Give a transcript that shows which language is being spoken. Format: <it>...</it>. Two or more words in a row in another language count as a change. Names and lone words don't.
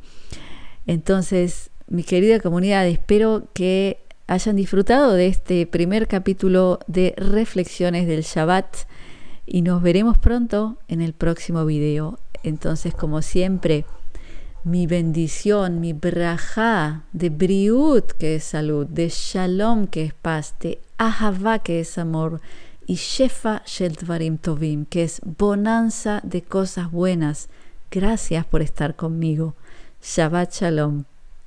<es>Entonces, mi querida comunidad, espero que hayan disfrutado de este primer capítulo de Reflexiones del Shabbat, y nos veremos pronto en el próximo video. Entonces, como siempre, mi bendición, mi brajá de briut, que es salud, de shalom, que es paz, de ahavá, que es amor, y</es> <he>shefa shel dvarim tovim,</he> <es>que es bonanza de cosas buenas. Gracias por estar conmigo.</es> <he>Shabbat shalom.</he>